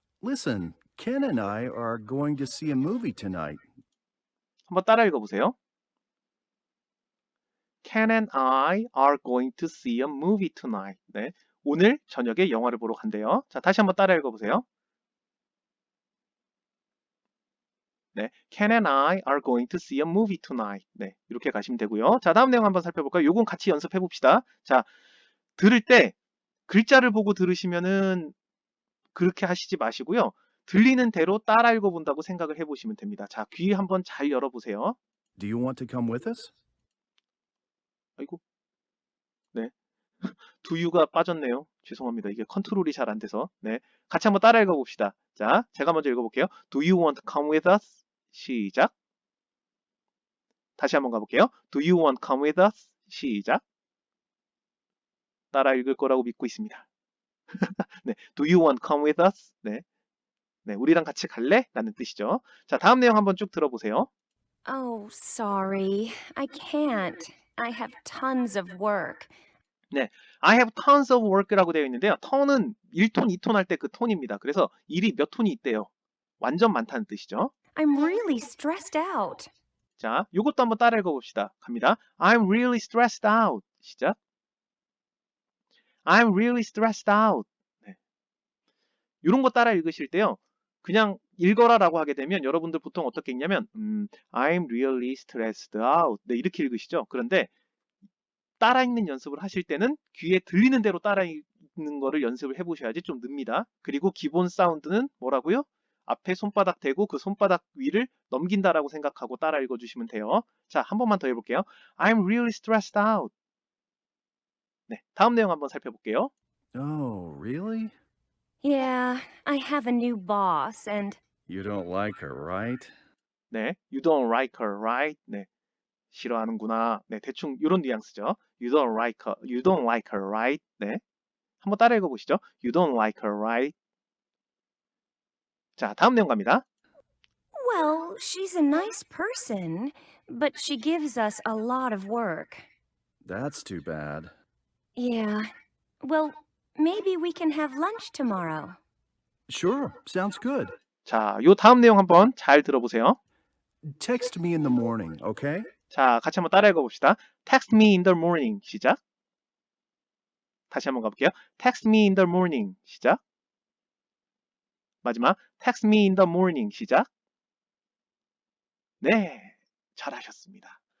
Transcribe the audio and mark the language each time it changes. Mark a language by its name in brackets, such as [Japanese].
[English] Listen, Ken and I are going to see a movie tonight. [Korean] 한번 따라 읽어보세요. [English] Ken and I are going to see a movie tonight. [Korean] 네, 오늘 저녁에 영화를 보러 간대요. 자, 다시 한번 따라 읽어보세요. [English] 네, Ken and I are going to see a movie tonight. [Korean] 네, 이렇게 가시면 되고요. 자, 다음 내용 한번 살펴볼까요? 요건 같이 연습해 봅시다. 자, 들을 때 글자를 보고 들으시면은 그렇게 하시지 마시고요. 들리는 대로 따라 읽어본다고 생각을 해보시면 됩니다. 자, 귀 한번 잘 열어보세요. [English] Do you want to come with us? [Korean] 아이고, 네, [English] do you [Korean] 가 빠졌네요. 죄송합니다. 이게 컨트롤이 잘 안 돼서. 네, 같이 한번 따라 읽어봅시다. 자, 제가 먼저 읽어볼게요. [English] Do you want to come with us? [Korean] 시작. 다시 한번 가볼게요. [English] Do you want to come with us? [Korean] 시작. 따라 읽을 거라고 믿고 있습니다. [English] 네, Do you want to come with us? [Korean] 네, 네, 우리랑 같이 갈래? 라는 뜻이죠. 자, 다음 내용 한번 쭉 들어보세요. [English] Oh, sorry. I can't. I have tons of work. 네, I have tons of work라고 [Korean] 되어 있는데요. ton은 1톤, 2톤 할 때 그 톤입니다. 그래서 일이 몇 톤이 있대요. 완전 많다는 뜻이죠. [English] I'm really stressed out. [Korean] 자, 요것도 한번 따라 읽어봅시다. 갑니다. [English] I'm really stressed out. [Korean] 시작. [English] I'm really stressed out. 네. [Korean] 이런 거 따라 읽으실 때요. 그냥 읽어라라고 하게 되면 여러분들 보통 어떻게 읽냐면 [English] I'm really stressed out. [Korean] 네, 이렇게 읽으시죠. 그런데 따라 읽는 연습을 하실 때는 귀에 들리는 대로 따라 읽는 거를 연습을 해보셔야지 좀 늡니다. 그리고 기본 사운드는 뭐라고요? 앞에 손바닥 대고 그 손바닥 위를 넘긴다라고 생각하고 따라 읽어주시면 돼요. 자, 한 번만 더 해볼게요. [English] I'm really stressed out. [Korean] 네, 다음 내용 한번 살펴볼게요. [English] Oh, really? Yeah, I have a new boss and You don't like her, right? 네, you don't like her, right? [Korean] 네, 싫어하는구나. 네, 대충 이런 뉘앙스죠. [English] You don't like her, right? [Korean] 네, 한번 따라 읽어보시죠. [English] You don't like her, right? [Korean] 자, 다음 내용 갑니다. [English] well, she's a nice person, but she gives us a lot of work. That's too bad. Yeah. Well, maybe we can have lunch tomorrow. Sure, sounds good. [Korean] 자, 요 다음 내용 한번 잘 들어보세요. [English] Text me in the morning, okay? [Korean] 자, 같이 한번 따라 읽어봅시다. [English] Text me in the morning. [Korean] 시작. 다시 한번 가볼게요. [English] Text me in the morning. [Korean] 시작. 마지막. [English] Text me in the morning. [Korean] 시작. 네, 잘하셨습니다.